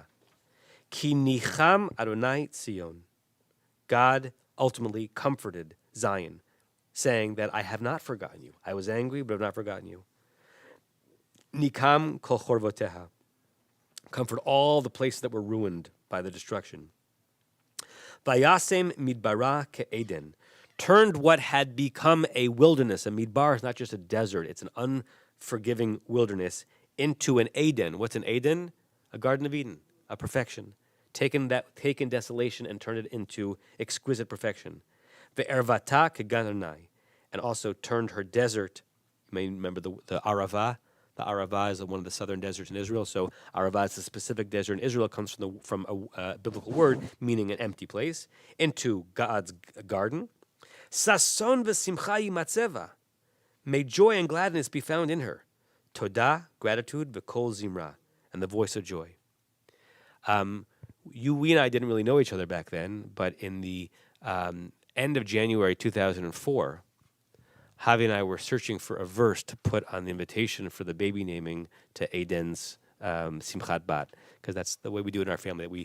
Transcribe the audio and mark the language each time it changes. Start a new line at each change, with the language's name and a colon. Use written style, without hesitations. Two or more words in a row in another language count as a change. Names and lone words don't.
Hebrew: כי נחם אדני ציון.
English: God ultimately comforted Zion, saying that I have not forgotten you. I was angry, but I have not forgotten you.
Hebrew: נחם כל חרבתיה.
English: Comfort all the places that were ruined by the destruction.
Hebrew: וישם מדברה כעדן.
English: Turned what had become a wilderness. A midbar is not just a desert, it's an unforgiving wilderness, into an Eden. What's an Eden? A Garden of Eden, a perfection. Taken desolation and turned it into exquisite perfection.
Hebrew: וערבתה כגן ה.
English: And also turned her desert. You may remember the Arava. The Arava is one of the southern deserts in Israel. So Arava is a specific desert in Israel. It comes from a biblical word meaning an empty place, into God's garden.
Hebrew: ששון ושמחה ימצא בה.
English: May joy and gladness be found in her. Todah, gratitude,
Hebrew: וקול זמרה,
English: and the voice of joy. We and I didn't really know each other back then, but in the end of January 2004, Javi and I were searching for a verse to put on the invitation for the baby naming to Aiden's Simchat Bat, because that's the way we do it in our family.